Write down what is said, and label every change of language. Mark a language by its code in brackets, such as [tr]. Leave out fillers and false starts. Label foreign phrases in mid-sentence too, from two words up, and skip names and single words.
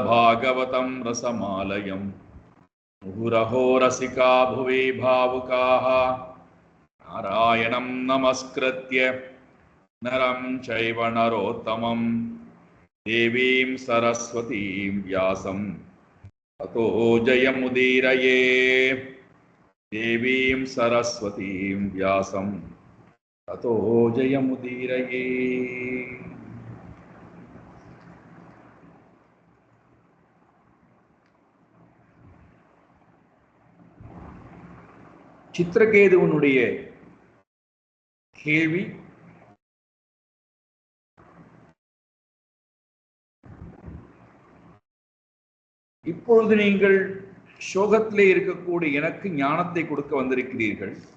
[sa] भागवतं रसमालयं मुहुरहो रसिका भुवि भावुकाः नारायणं नमस्कृत्य नरं चैव नरोत्तमं देवीं सरस्वतीं व्यासं ततो जयमुदीरये। देवीं सरस्वतीं व्यासं ततो जयमुदीरये। [ta] சித்திரகேதுவனுடைய கேள்வி இப்பொழுது நீங்கள் சோகத்திலே இருக்கக்கூடிய எனக்கு ஞானத்தை கொடுக்க வந்திருக்கிறீர்கள்,